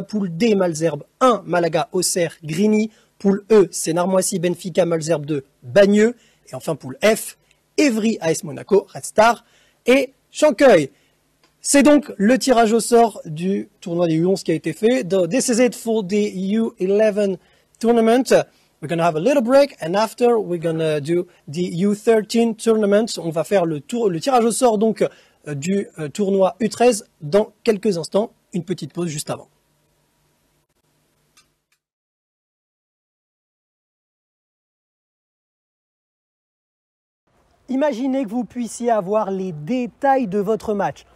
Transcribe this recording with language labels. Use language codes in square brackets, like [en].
[fr] Poule D, Malzerbe 1, Malaga, Auxerre, Grigny. Poule E, Sénart-Moissy, Benfica, Malzerbe 2, Bagneux. Et enfin poule F, Evry, AS Monaco, Red Star et Champcueil. C'est donc le tirage au sort du tournoi des U11 qui a été fait. [en] This is it for the U11 tournament. We're going to have a little break and after we're going to do the U13 tournament. [fr] On va faire le tirage au sort donc du tournoi U13 dans quelques instants. Une petite pause juste avant. Imaginez que vous puissiez avoir les détails de votre match.